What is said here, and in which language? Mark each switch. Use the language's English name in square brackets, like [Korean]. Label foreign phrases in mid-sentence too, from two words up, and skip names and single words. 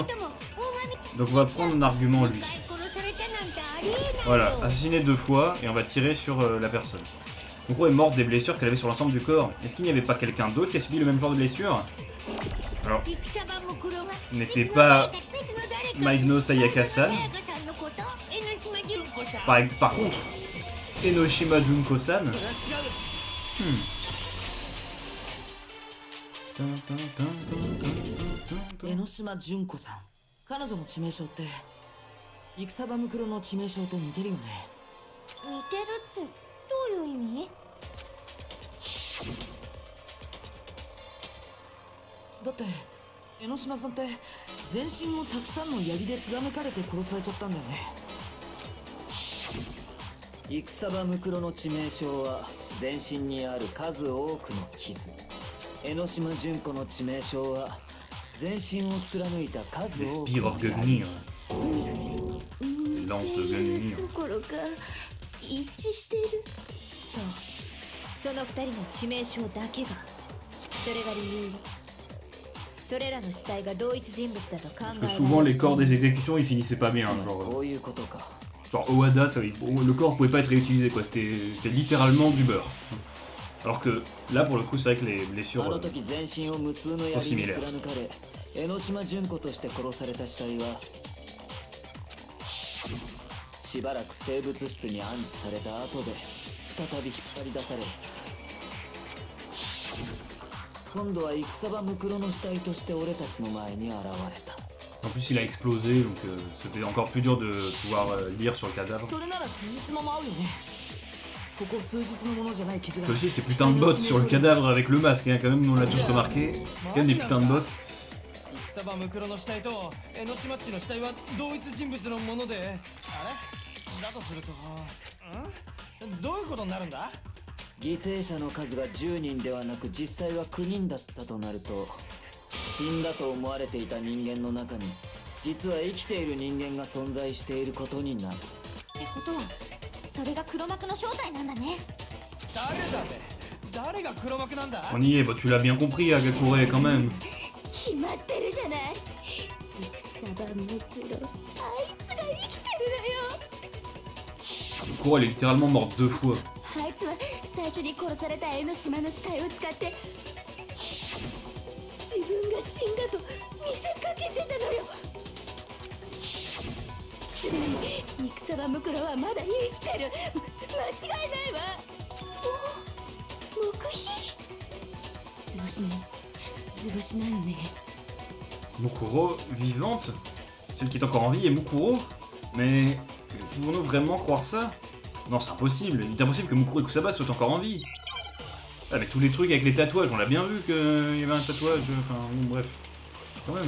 [French] Donc on va prendre en argument lui. Voilà, assassiné 2 fois et on va tirer sur la personne. Mukuro est morte des blessures qu'elle avait sur l'ensemble du corps. Est-ce qu'il n'y avait pas quelqu'un d'autre qui a subi le même genre de blessure? Alors, ce n'était pas Maizono Sayaka-san. Par contre, Enoshima Junko-san. [Japanese] 江ノ島純子さん。彼女の致命傷って戦場ムクロの致命傷と似てるよね。似てるってどういう意味？だって江ノ島さんって全身をたくさんの槍で貫かれて殺されちゃったんだよね。戦場ムクロの致命傷は全身にある数多くの傷。江ノ島純子の致命傷は全身を貫いた数 [French] Les [Japanese] 多く [English] spires [Japanese] の [English] of Gungnir. [French] Les lances de Gungnir. [Japanese] ところか一致してる。そう、その二人の致命傷だけが。それが理由。それらの死体が同一人物だと考えられる。 [French] Parce que souvent les corps des exécutions ils finissaient pas bien. [Japanese] こういうことか。 [French] Genre Owada, le corps pouvait pas être réutilisé quoi, c'était littéralement du beurre. Alors que là pour le coup c'est vrai que les blessures [Japanese] あの時全身を無数の槍に貫かれ江ノ島純子として殺された死体はしばらく生物室に安置された後で再び引っ張り出され今度は戦場ムクロの死体として俺たちの前に現れた。 [French] En plus il a explosé donc c'était encore plus dur de pouvoir lire sur le cadavre. [Japanese] それなら辻褄も合うよね。ここ数日のものじゃない傷が。 [French] Ça aussi c'est putain de bottes sur le cadavre avec le masque, hein, quand même on l'a tous remarqué. Quand même des putains de bottes. [Japanese] 戦場ムクロの死体と江ノ島っちの死体は同一人物のもので、あれだとすると、どういうことになるんだ？犠牲者の数が10人ではなく実際は9人だったとなると死んだと思われていた人間の中に実は生きている人間が存在していることになる。ってことはそれが黒幕の正体なんだね。誰だべ？誰が黒幕なんだ？ [French] On y est, bah, tu l'as bien compris Agakure quand même. [Japanese] 決まってるじゃない。戦場ムクロ、あいつが生きてるのよ。 [French] Mukuro elle est littéralement morte 2 fois. [Japanese] あいつは最初に殺された江ノ島の死体を使って自分が死んだと見せかけてたのよ。つまり戦場ムクロはまだ生きてる。間違いないわ。お、黙秘。図星ね、図星なのね。 [French] Mukuro vivante? Celle qui est encore en vie est Mukuro? Mais pouvons-nous vraiment croire ça? Non, c'est impossible. Il est impossible que Mukuro et Kusaba soient encore en vie. Ah, mais tous les trucs avec les tatouages, on l'a bien vu qu'il y avait un tatouage. Enfin, bon, bref. Quand même.